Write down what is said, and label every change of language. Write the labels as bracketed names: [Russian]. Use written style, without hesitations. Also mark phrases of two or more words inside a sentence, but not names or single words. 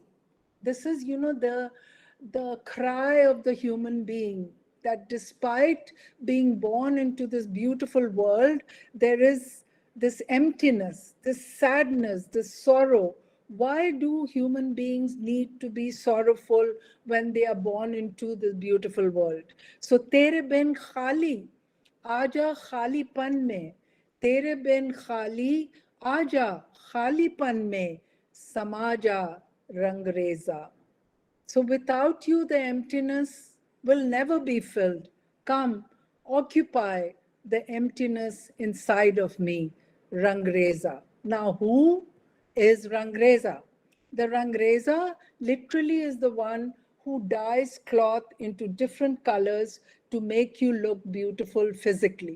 [English] This is, the cry of the human being, that despite being born into this beautiful world, there is this emptiness, this sadness, this sorrow. Why do human beings need to be sorrowful when they are born into this beautiful world? So, [Hindi] तेरे बिन ख़ाली, आजा ख़ालीपन में, तेरे बिन ख़ाली, आजा ख़ालीपन में, समा जा रंगरेज़ा. [English] So without you, the emptiness will never be filled. Come, occupy the emptiness inside of me, Rangreza. Now, who is Rangreza? The Rangreza literally is the one who dyes cloth into different colors to make you look beautiful physically.